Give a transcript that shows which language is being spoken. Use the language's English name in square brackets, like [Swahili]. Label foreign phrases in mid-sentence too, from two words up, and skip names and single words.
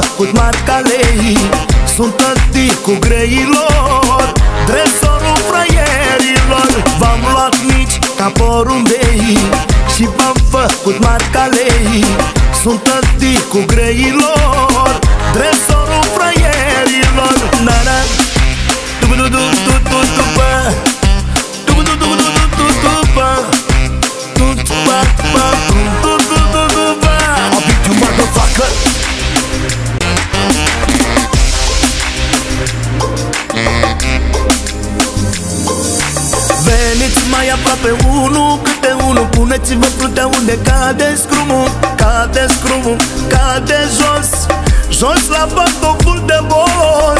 [Romanian] făcut marca lei. Sunt tăticul greilor, tresorul fraierilor. V-am luat mici ca porumbei și v-am făcut marca lei. Sunt tăticul greilor, tresorul fraierilor. Na-na, du-du-du-du-du-du-du-bă, du-du-du-du-du-du-du-bă, du-du-du-du-du-du-bă. [English] I'll beat you, motherfucker. [Romanian] Veniți mai aproape unul câte unul, puneți-vă fruntea unde cade scrumul. Cade scrumul, cade jos, jos la pantoful de boss.